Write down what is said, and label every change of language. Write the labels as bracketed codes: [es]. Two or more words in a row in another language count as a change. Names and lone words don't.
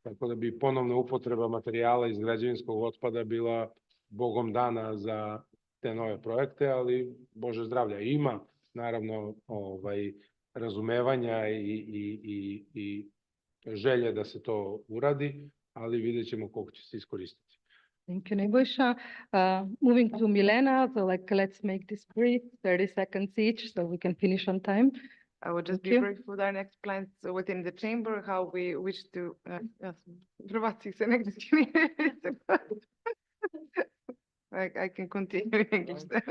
[sr] tako da bi ponovna upotreba materijala iz građevinskog otpada bila bogom dana za te nove projekte, ali Bože zdravlja. Ima, naravno, razumevanja i želje da se to uradi, ali vidjet ćemo koliko će se iskoristiti. [en] Thank you, Nebojša. Moving to Milena, so let's make this brief, 30 seconds each, so we can finish on time. I will just be brief with our next plans within the chamber, how we wish to. I can continue in English.